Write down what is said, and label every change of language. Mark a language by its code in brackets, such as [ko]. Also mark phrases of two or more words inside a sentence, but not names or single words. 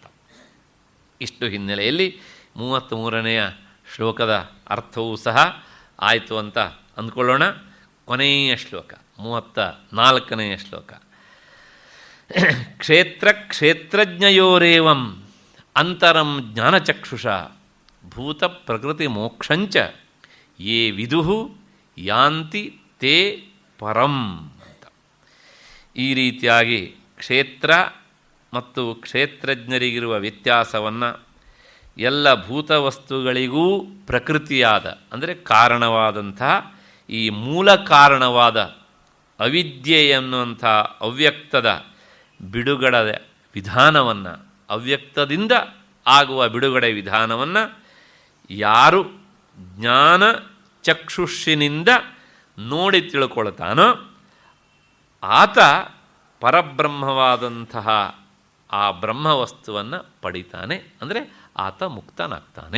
[kn] ಇಷ್ಟು ಹಿನ್ನೆಲೆಯಲ್ಲಿ 33ನೆಯ ಶ್ಲೋಕದ ಅರ್ಥವೂ ಸಹ ಆಯಿತು ಅಂತ ಅಂದ್ಕೊಳ್ಳೋಣ. ಕೊನೆಯ ಶ್ಲೋಕ 34ನೆಯ ಶ್ಲೋಕ. [sa] ಕ್ಷೇತ್ರ ಕ್ಷೇತ್ರಜ್ಞಯೋರೇವಂ ಅಂತರಂ ಜ್ಞಾನಚಕ್ಷುಷ ಭೂತ ಪ್ರಕೃತಿ ಮೋಕ್ಷಂಚ ಯೇ ವಿದುಹು ಯಾಂತಿ ತೇ ಪರಂ ಅಂತ. [kn] ಈ ರೀತಿಯಾಗಿ ಕ್ಷೇತ್ರ ಮತ್ತು ಕ್ಷೇತ್ರಜ್ಞರಿಗಿರುವ ವ್ಯತ್ಯಾಸವನ್ನು ಎಲ್ಲ ಭೂತವಸ್ತುಗಳಿಗೂ ಪ್ರಕೃತಿಯಾದ ಅಂದರೆ ಕಾರಣವಾದಂತಹ ಈ ಮೂಲ ಕಾರಣವಾದ ಅವಿದ್ಯೆ ಎನ್ನುವಂಥ ಅವ್ಯಕ್ತದ ಬಿಡುಗಡೆ ವಿಧಾನವನ್ನು, ಅವ್ಯಕ್ತದಿಂದ ಆಗುವ ಬಿಡುಗಡೆ ವಿಧಾನವನ್ನು ಯಾರು ಜ್ಞಾನ ಚಕ್ಷುಷಿನಿಂದ ನೋಡಿ ತಿಳ್ಕೊಳ್ತಾನೋ ಆತ ಪರಬ್ರಹ್ಮವಾದಂತಹ ಆ ಬ್ರಹ್ಮವಸ್ತುವನ್ನು ಪಡಿತಾನೆ, ಅಂದರೆ ಆತ ಮುಕ್ತನಾಗ್ತಾನೆ.